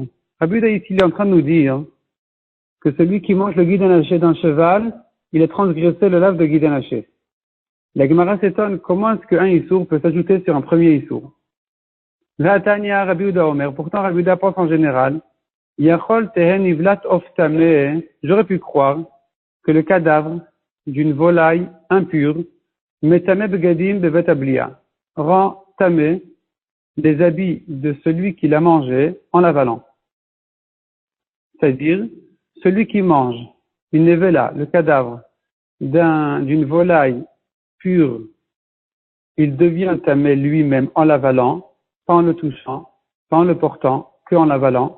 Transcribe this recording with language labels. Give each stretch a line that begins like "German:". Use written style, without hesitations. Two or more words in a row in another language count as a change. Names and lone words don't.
French: Rabbi Yehuda ici, il est en train de nous dire que celui qui mange le
Hebrew: גיד הנשה
French: d'un cheval, il a transgressé le lave de
Hebrew: גיד הנשה.
French: La Gemara s'étonne, comment est-ce qu'un Issour peut s'ajouter sur un premier Issour?
Hebrew: תניא רבי יהודה אומר,
French: pourtant Rabbi Yehuda pense en général,
Hebrew: יכול תהא נבלת עוף טמא,
French: j'aurais pu croire que le cadavre d'une volaille impure,
Hebrew: מטמא בגדים בבית הבליעה,
French: rend tamé les habits de celui qui l'a mangé en l'avalant. C'est-à-dire, celui qui mange une nevela, le cadavre d'une volaille pure, il devient tamé lui-même en l'avalant, pas en le touchant, pas en le portant, que en l'avalant.